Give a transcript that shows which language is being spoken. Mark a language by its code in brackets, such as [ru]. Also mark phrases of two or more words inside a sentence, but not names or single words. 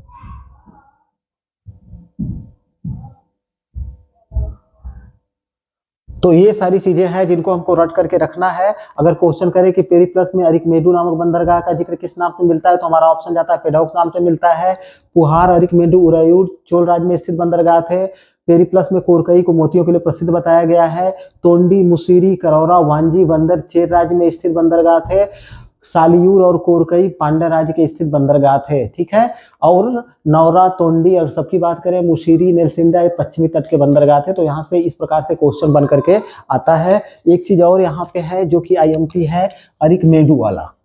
[hi] तो ये सारी चीजें हैं जिनको हमको रट करके रखना है। अगर क्वेश्चन करे कि पेरिप्लस में अरिकमेडू नामक बंदरगाह का जिक्र किस नाम से मिलता है, तो हमारा ऑप्शन जाता है पेडाओक नाम से मिलता है। पुहार, अरिकमेडू, उरैयूर चोल राज्य में स्थित बंदरगाह थे। पेरिप्लस में कोरकई को मोतियों के लिए प्रसिद्ध बताया गया है। तोंडी, मुशीरी, करौरा, वांजी, बंदर चेर राज्य में स्थित बंदरगाह थे। शालियूर और कोरकई पांड्या राज्य के स्थित बंदरगाह थे। ठीक है, और नौरा, तोंडी और सबकी बात करें, मुशीरी, नेलसिंडा ये पश्चिमी तट के बंदरगाह थे। तो यहाँ से इस प्रकार से क्वेश्चन बन करके आता है। एक चीज और यहाँ पे है जो कि IMP है, अरिकमेडू वाला।